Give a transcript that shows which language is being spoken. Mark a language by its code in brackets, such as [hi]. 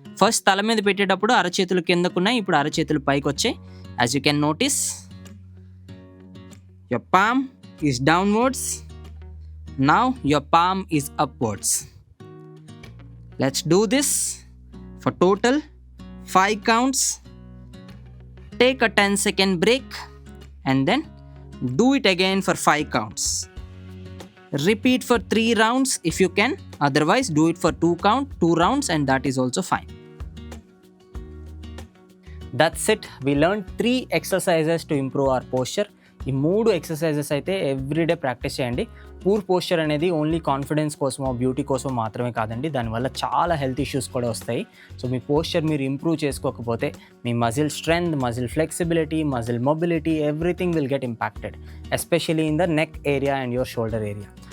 [te] First తల మీద పెట్టేటప్పుడు అరచేతులు కిందకున్నాయి, ఇప్పుడు అరచేతులు పైకి వచ్చాయి. [en] As you can notice, your palm is downwards, now your palm is upwards. Let's do this for total 5 counts. Take a 10-second break and then do it again for 5 counts. Repeat for 3 rounds if you can, otherwise do it for 2 rounds and that is also fine. That's it. We learned 3 exercises to improve our posture. [te] ఈ 3 exercises అయితే everyday practice చేయండి. Poor posture అనేది only confidence కోసమో beauty కోసమో మాత్రమే కాదండి, దానివల్ల చాలా హెల్త్ ఇష్యూస్ కూడా వస్తాయి. సో మీ పోస్చర్ మీరు ఇంప్రూవ్ చేసుకోకపోతే మీ muscle strength, muscle flexibility, muscle mobility, [en] Everything will get impacted, especially in the neck area and your shoulder area.